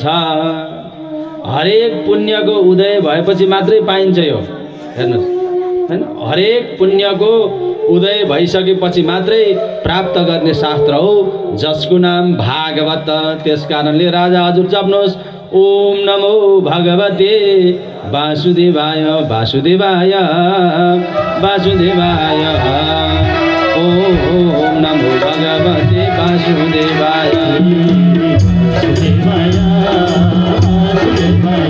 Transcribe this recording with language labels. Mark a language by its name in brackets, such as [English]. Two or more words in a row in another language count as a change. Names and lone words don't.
[Nepali] हरेक पुण्यको उदय भएपछि मात्रै पाइन्छ यो, हेर्नुहोस् हैन? हरेक पुण्यको उदय भइसकेपछि मात्रै प्राप्त गर्ने शास्त्र हो, जसको नाम भागवत। त्यस कारणले राजा हजुर जप्नुहोस्, [Sanskrit] ओम नमो भगवते वासुदेवाय वासुदेवाय वासुदेवाय। ओम नमो भगवते वासुदेवाय वासुदेवाय वासुदेवाय।